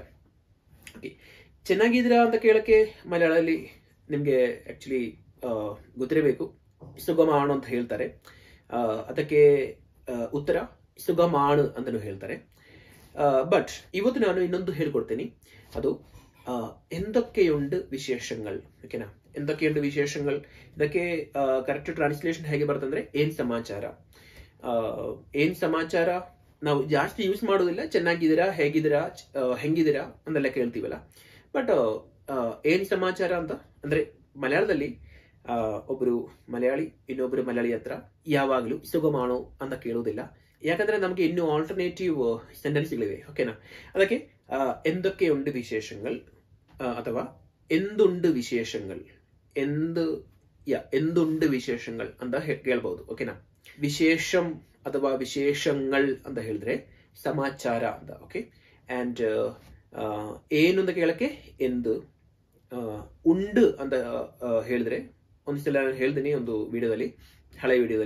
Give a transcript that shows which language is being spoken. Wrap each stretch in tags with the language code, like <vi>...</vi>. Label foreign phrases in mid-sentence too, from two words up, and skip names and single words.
<kn>ಓಕೆ, ಚೆನ್ನಾಗಿದ್ದೀರಾ ಅಂತ ಕೇಳಕ್ಕೆ ಮಲಯಾಳದಲ್ಲಿ ನಿಮಗೆ ಆಕ್ಚುಲಿ ಗೊತ್ತಿರಬೇಕು, ಸುಗಮಾಣು ಅಂತ ಹೇಳ್ತಾರೆ. ಅದಕ್ಕೆ ಉತ್ತರ ಸುಗಮಾಣು ಅಂತಲೂ ಹೇಳ್ತಾರೆ. ಬಟ್ ಇವತ್ತು ನಾನು ಇನ್ನೊಂದು ಹೇಳ್ಕೊಡ್ತೀನಿ, ಅದು</kn> <ml>എന്തൊക്കെയുണ്ട് വിശേഷങ്ങൾ.</ml> <kn>ಓಕೆನಾ?</kn> <ml>എന്തൊക്കെയുണ്ട് ವಿಶೇಷങ്ങൾ,</ml> <kn>ಇದಕ್ಕೆ</kn> <en>correct translation</en> <kn>ಹೇಗೆ ಬರ್ತಂದ್ರೆ ಏನ್ ಸಮಾಚಾರ. ಏನ್ ಸಮಾಚಾರ ನಾವು ಜಾಸ್ತಿ ಯೂಸ್ ಮಾಡೋದಿಲ್ಲ. ಚೆನ್ನಾಗಿದ್ದೀರಾ, ಹೇಗಿದ್ದೀರಾ, ಹೆಂಗಿದ್ದೀರಾ ಅಂತೆಲ್ಲ ಕೇಳ್ತೀವಲ್ಲ. ಬಟ್ ಏನ್ ಸಮಾಚಾರ ಅಂತ ಅಂದ್ರೆ ಮಲಯಾಳದಲ್ಲಿ ಒಬ್ರು ಮಲಯಾಳಿ ಇನ್ನೊಬ್ರು ಮಲಯಾಳಿ ಹತ್ರ ಯಾವಾಗ್ಲೂ ಸುಗಮಾಣೋ ಅಂತ ಕೇಳುವುದಿಲ್ಲ. ಯಾಕಂದ್ರೆ ನಮಗೆ ಇನ್ನೂ</kn> <en>alternative sentences.</en> <kn>ಓಕೆನಾ? ಅದಕ್ಕೆ</kn> <ml>എന്തൊക്കെയുണ്ട് വിശേഷങ്ങൾ</ml> <kn>ಅಥವಾ</kn> <ml>എന്തുണ്ട് വിശേഷങ്ങൾ എന്തുണ്ട് ವಿಶೇಷങ്ങൾ</ml> <kn>ಅಂತ ಕೇಳಬಹುದು. ಓಕೆನಾ? ವಿಶೇಷಂ ಅಥವಾ ವಿಶೇಷങ്ങൾ ಅಂತ ಹೇಳಿದ್ರೆ ಸಮಾಚಾರ ಅಂತ. ಓಕೆ, ಅಂಡ್ ಏನು ಅಂತ ಕೇಳಕ್ಕೆ ಎಂದು, ಉಂಡು ಅಂತ ಹೇಳಿದ್ರೆ ಒಂದ್ಸಲ ನಾನು ಹೇಳ್ತೀನಿ ಒಂದು ವಿಡಿಯೋದಲ್ಲಿ, ಹಳೆ ವಿಡಿಯೋದಲ್ಲಿ.</kn>